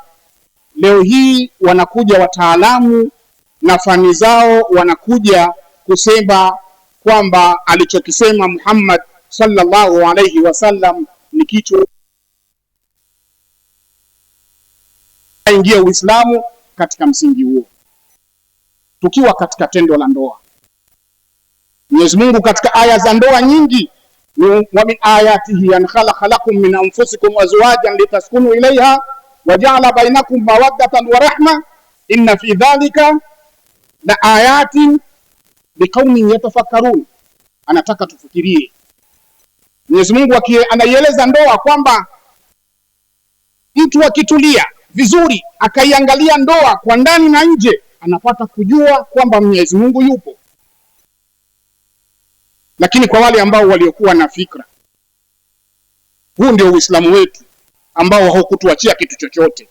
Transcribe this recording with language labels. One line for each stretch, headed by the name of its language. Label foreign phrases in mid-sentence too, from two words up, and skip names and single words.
Swahili: Leo hii wanakuja wataalamu na fani zao, wanakuja kusema kwamba alichokisema Muhammad
Arabic: صلى الله عليه وسلم
Swahili: ni kitu ingia Uislamu katika msingi huo. Tukiwa katika tendo la ndoa, Mwenyezi Mungu katika aya za ndoa nyingi,
Arabic: ومن آياته أن خلق لكم من أنفسكم أزواجا لتسكنوا إليها وجعل بينكم مودة ورحمة إن في ذلك لآيات لقوم يتفكرون.
Swahili: Anataka tufikirie. Mwenyezi Mungu anaieleza ndoa kwamba mtu akitulia vizuri akaiangalia ndoa kwa ndani na nje, anapata kujua kwamba Mwenyezi Mungu yupo. Lakini kwa wale ambao waliokuwa na fikra, huu ndio Uislamu wetu ambao haukutuachia kitu chochote.